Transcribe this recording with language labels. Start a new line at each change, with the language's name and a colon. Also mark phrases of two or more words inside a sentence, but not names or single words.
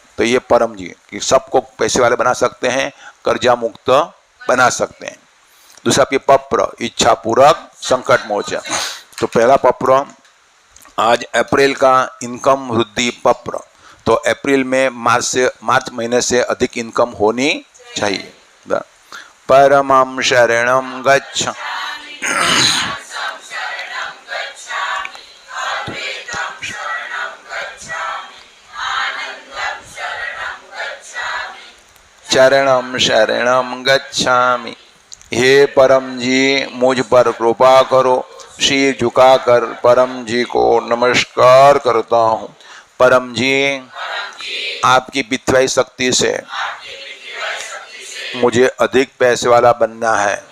Hindi: तो ये परम जी कि सबको पैसे वाले बना सकते हैं, कर्जा मुक्त बना सकते हैं। दूसरा पप्र, इच्छा पूरक संकट मोचन। तो पहला पप्र आज अप्रैल का इनकम वृद्धि पप्र। तो अप्रैल में मार्च महीने से अधिक इनकम होनी चाहिए।
Sanskrit: परमं शरणं गच्छ, चरणं शरणं गच्छामि।
Hindi: हे परम जी, मुझ पर कृपा करो। सिर झुकाकर परम जी को नमस्कार करता हूँ। परम जी, आपकी पितृवैस शक्ति से मुझे अधिक पैसे वाला बनना है।